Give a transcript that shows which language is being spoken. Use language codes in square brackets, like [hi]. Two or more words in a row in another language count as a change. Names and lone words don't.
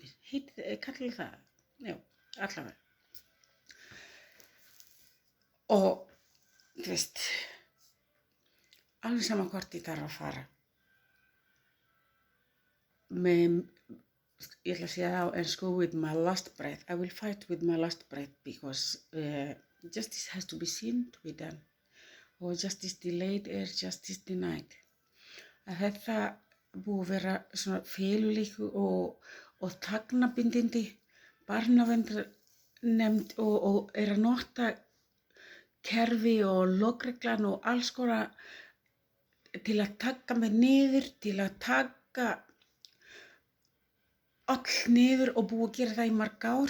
[is] Kallar það? Já, allavega. Og, þú veist, alveg sama hvort ég þarf að fara. Ég ætla að segja það á ensku, [en] with my last breath. I will fight with my last breath because justice has to be seen to be done. Og justice delayed is justice denied. [is] Að þetta búið að vera svona feluleikur og tagnabindindi barnaverndarnefnd og er að nota kerfi og lögreglan og alls konar til að taka mig niður, til að taka all niður og búið að gera það í mörg ár.